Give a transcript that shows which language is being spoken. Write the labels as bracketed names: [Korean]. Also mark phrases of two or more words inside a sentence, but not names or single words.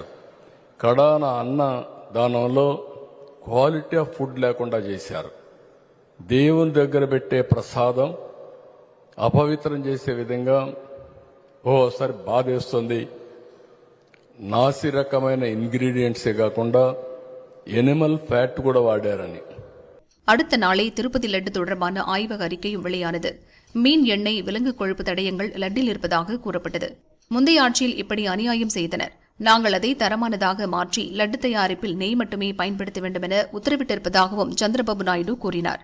[Telugu] కడాన అన్న దానంలో [English] quality of food [Telugu] లేకుండా చేశారు. దేవుని దగ్గర పెట్టే ప్రసాదం అపవిత్రం చేసే విధంగా ఓసారి బాధేస్తుంది. నాసి రకమైన ఇంగ్రీడియంట్సే కాకుండా [English] animal fat [Telugu] కూడా వాడారని. [Tamil] அடுத்த நாளே திருப்பதி லட்டு தொடர்பான ஆய்வக அறிக்கையும் வெளியானது. மீன் எண்ணெய் விலங்கு கொழுப்பு தடயங்கள் லட்டில் இருப்பதாக கூறப்பட்டது. முந்தைய ஆட்சியில் இப்படி அநியாயம் செய்தனர். நாங்கள் அதை தரமானதாக மாற்றி லட்டு தயாரிப்பில் நெய் மட்டுமே பயன்படுத்த வேண்டும் என உத்தரவிட்டிருப்பதாகவும் சந்திரபாபு நாயுடு கூறினார்.